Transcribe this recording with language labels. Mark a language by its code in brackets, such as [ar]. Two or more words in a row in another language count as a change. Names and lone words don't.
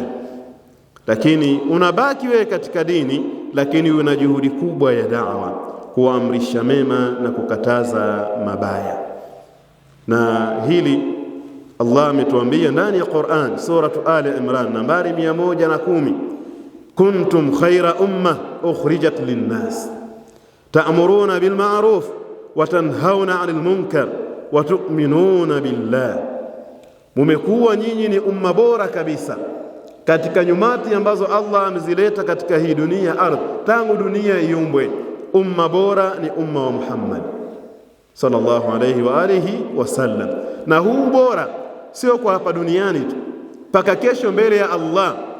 [sw] Lakini unabaki wewe katika dini, lakini una juhudi kubwa ya da'wa, kuamrisha mema na kukataza mabaya. Na hili Allah ametuambia ndani ya Qur'an, [ar] سورة آل عمران [sw] nambari 110, [ar] كنتم خير أمة أخرجت للناس تأمرون بالمعروف وتنهون عن المنكر وتؤمنون بالله. [sw] Mumekuwa nyinyi ni umma bora kabisa katika nyumati ambazo Allah amezileta katika hii dunia ardhi, tangu dunia iumbwe. Umma bora ni umma wa Muhammad [ar] صلى الله عليه وآله وسلم. [sw] Na huu bora sio kwa hapa duniani tu, mpaka kesho mbele ya Allah.